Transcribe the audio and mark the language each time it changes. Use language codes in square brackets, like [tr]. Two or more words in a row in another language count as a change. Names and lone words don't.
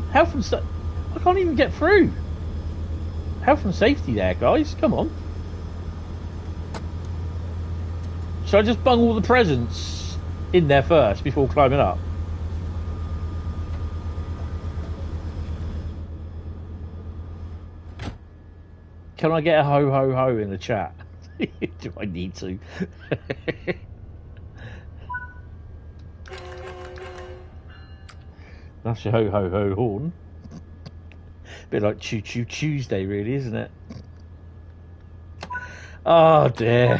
[en] Health and I can't even get through. Health and safety there, guys. Come on. Should I just bung all the presents in there first before climbing up? Can I get a ho ho ho in the chat? Do I need to? That's your ho ho ho horn. Bit like Choo Choo Tuesday, really, isn't it? Oh dear.